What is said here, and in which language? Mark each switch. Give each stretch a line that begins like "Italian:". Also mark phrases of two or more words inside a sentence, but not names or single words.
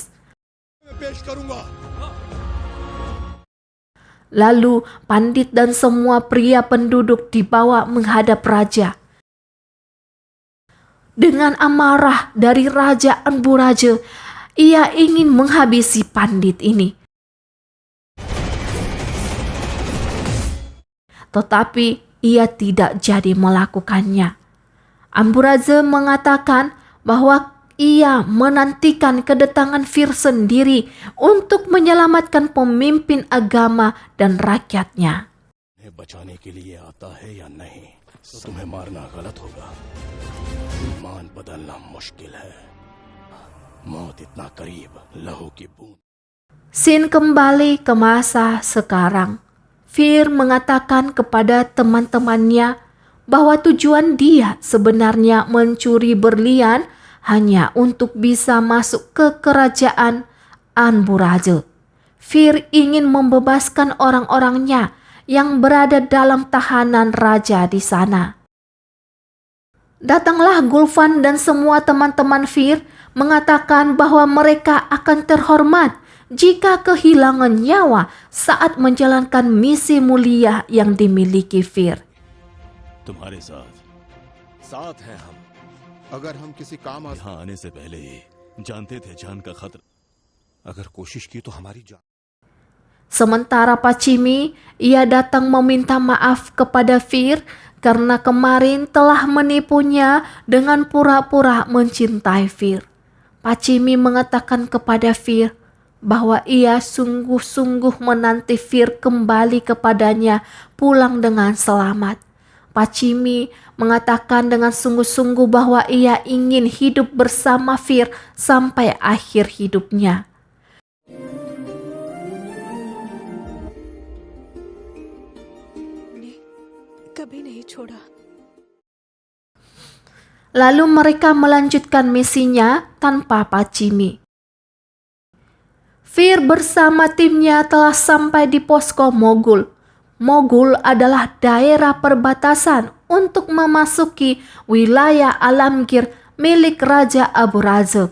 Hindi: पेश करूंगा
Indonesian: Lalu pandit dan semua pria penduduk dibawa menghadap raja. Dengan amarah dari Raja Amburaja, ia ingin menghabisi pandit ini. Tetapi ia tidak jadi melakukannya. Amburaja mengatakan bahwa ia menantikan kedatangan Fir sendiri untuk menyelamatkan pemimpin agama dan rakyatnya.
Hindi: तुम्हें बचाने के लिए आता है या नहीं, तो तुम्हें मारना गलत होगा। ईमान बदलना मुश्किल है, मौत इतना करीब, लहू की बूंद।
Indonesian: Scene kembali ke masa sekarang. Fir mengatakan kepada teman-temannya bahwa tujuan dia sebenarnya mencuri berlian hanya untuk bisa masuk ke kerajaan Amburaja. Fir ingin membebaskan orang-orangnya yang berada dalam tahanan raja di sana. Datanglah Gulfan dan semua teman-teman Fir mengatakan bahwa mereka akan terhormat jika kehilangan nyawa saat menjalankan misi mulia yang dimiliki Fir.
Hindi: तुम्हारे साथ हैं हम। अगर हम किसी काम आ यहाँ आने से पहले ही जानते थे जान का खतरा। अगर कोशिश की तो हमारी जान।
Indonesian: Sementara Pacimi, ia datang meminta maaf kepada Fir karena kemarin telah menipunya dengan pura-pura mencintai Fir. Pacimi mengatakan kepada Fir bahwa ia sungguh-sungguh menanti Fir kembali kepadanya pulang dengan selamat. Pacimi mengatakan dengan sungguh-sungguh bahwa ia ingin hidup bersama Fir sampai akhir hidupnya.
Hindi: कभी नहीं छोड़ा।
Indonesian: Lalu mereka melanjutkan misinya tanpa Pacimi. Fir bersama timnya telah sampai di posko Mogul. Mogul adalah daerah perbatasan untuk memasuki wilayah Alamgir milik Raja Aburazab.